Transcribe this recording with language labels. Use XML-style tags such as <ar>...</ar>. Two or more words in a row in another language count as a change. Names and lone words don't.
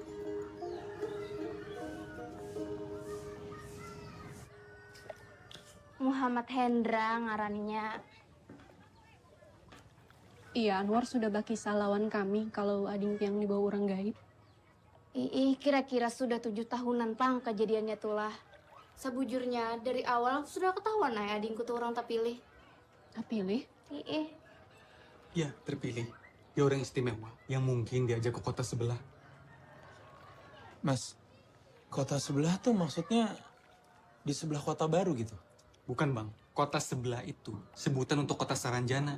<bjn>Muhammad Hendra ngarannya. Iya, Anwar sudah bakisah lawan kami kalau ading piang dibawa orang gaib. Kira-kira sudah 7 tahunan pang kejadiannya tulah. Sebujurnya dari awal sudah ketahuan ay adingku tuh orang tak pilih.</bjn> <id>Tak pilih? Ya, terpilih. Dia orang istimewa yang mungkin diajak ke kota sebelah. Mas, kota sebelah tuh maksudnya di sebelah kota baru gitu? Bukan bang, kota sebelah itu sebutan untuk kota Saranjana.</id>